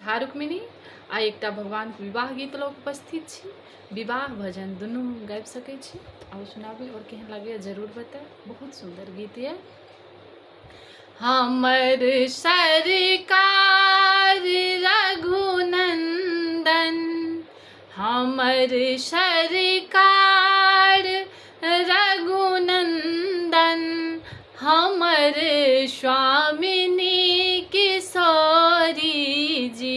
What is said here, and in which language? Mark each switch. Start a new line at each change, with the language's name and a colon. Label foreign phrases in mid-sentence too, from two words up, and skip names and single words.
Maithili: रुक्मिणी आ एकटा भगवान के विवाह गीत लऽ कऽ उपस्थित छी। विवाह भजन दुनू गाबि सकै छी। आओ सुनाबी और केहन लागैए जरूर बताएब। बहुत सुंदर गीत ये। हमर सरकार रघुनंदन, हमर सरकार रघुनंदन, हमर स्वामिनी किशोरी जी।